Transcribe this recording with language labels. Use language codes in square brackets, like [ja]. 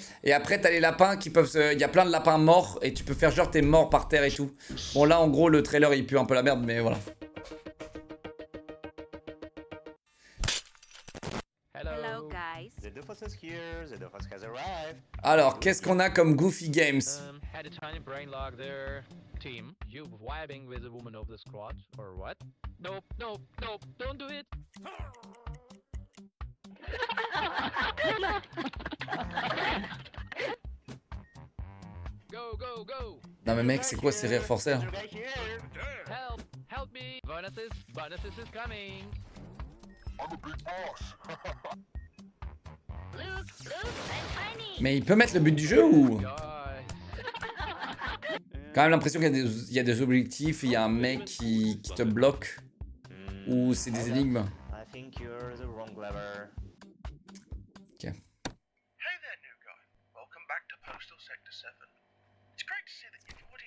[fr] Et après, t'as les lapins qui peuvent il y a plein de lapins morts et tu peux faire genre t'es mort par terre et tout. Bon, là, en gros, le trailer, il pue un peu la merde, mais voilà. [en] Hello, guys. The Dufus is here. The Dufus has arrived. [fr] Alors, qu'est-ce qu'on a comme Goofy Games? [en] Had a tiny brain lock there. Team, you vibing with a woman of the squad, or what? Nope, don't do it! Go! [fr] Non, mais mec, c'est quoi ces rires forcés là? [en] Right here. Help me! Bonuses is coming! Look, I'm funny. [fr] Mais il peut mettre le but du jeu ou? [en] Guys. [fr] Quand même l'impression qu'il y a des objectifs, il y a un mec qui te bloque. Ou c'est des énigmes. [en] I think you're the wrong lever. Ok. Hey there, new guy. Welcome back to Postal Sector 7. It's great to see that you've already